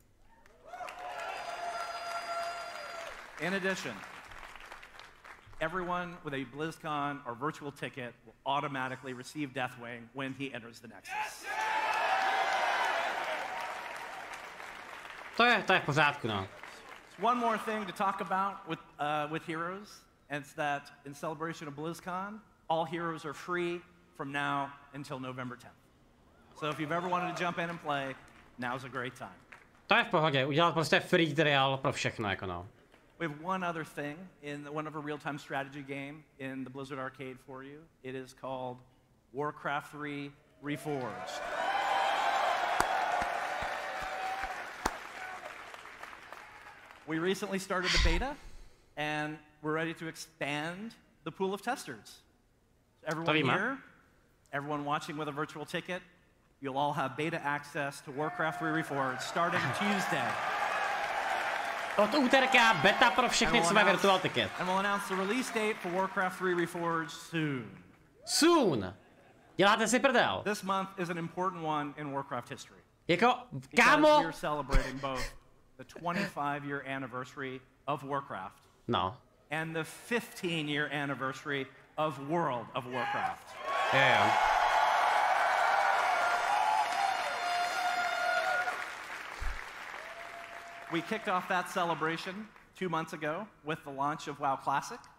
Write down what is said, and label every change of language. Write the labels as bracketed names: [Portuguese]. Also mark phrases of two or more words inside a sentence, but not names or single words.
[English] In addition, everyone with a BlizzCon or virtual ticket will automatically receive Deathwing when he enters the Nexus. [Czech] To je v pořádku, no. [English] One more thing to talk about with Heroes, and it's that in celebration of BlizzCon, all Heroes are free from now until November 10th. So if you've ever wanted to jump in and play, now's a great time. [Czech] To je v pohodě, udělat prostě [English] free trial [Czech] pro všechno, jako no. [English] We have one other thing in one of our real-time strategy game in the Blizzard arcade for you. It is called Warcraft 3 Reforged. We recently started the beta, and we're ready to expand the pool of testers. Everyone here, everyone watching with a virtual ticket, you'll all have beta access to Warcraft 3 Reforged starting Tuesday. [Czech] Od úterka beta pro všechny, co mají [English] virtual ticket. And we'll announce the release date for Warcraft 3 Reforged soon. Soon. [Czech] Děláte si prdel. [English] This month is an important one in Warcraft history. [Czech] Jako, kámo. [English] We're celebrating both the 25-year anniversary of Warcraft. [Czech] No. [English] And the 15-year anniversary of World of Warcraft. Yeah. We kicked off that celebration 2 months ago with the launch of WoW Classic.